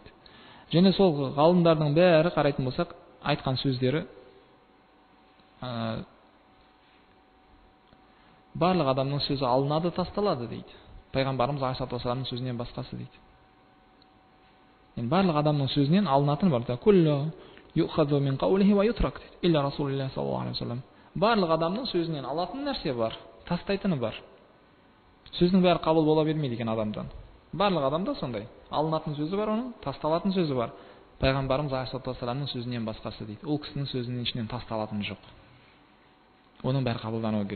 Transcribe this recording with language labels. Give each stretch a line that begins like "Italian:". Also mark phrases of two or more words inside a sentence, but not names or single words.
Kazakh: Және сол ғалымдардың бәрі қарайтын болсақ, айтқан сөздері барлық адамның сөзі алынады, тасталады дейді. Пайғамбарымыз
Arabic: عليه الصلاة والسلام
Kazakh: сөзінен басқасы дейді. Барлық адамның сөзінен алынатын бар.
Arabic: كل يؤخذ من قوله ويترك дейді. إلا رسول الله صلى الله عليه وسلم.
Kazakh: Барлық адамның сөзінен алатын нәрсе бар, тастайтыны бар. Сөздің бәрі қабыл бола бермейді екен адамдан. Барлық адамда сондай. Алынатын сөзі бар, оның тасталатын сөзі бар. Пайғамбарымыз
Arabic: عليه الصلاة والسلام
Kazakh: сөзінен басқасы дейді. Ол кісінің сөзінің ішінен тасталатын жоқ. Оның бәрі қабылдануы керек.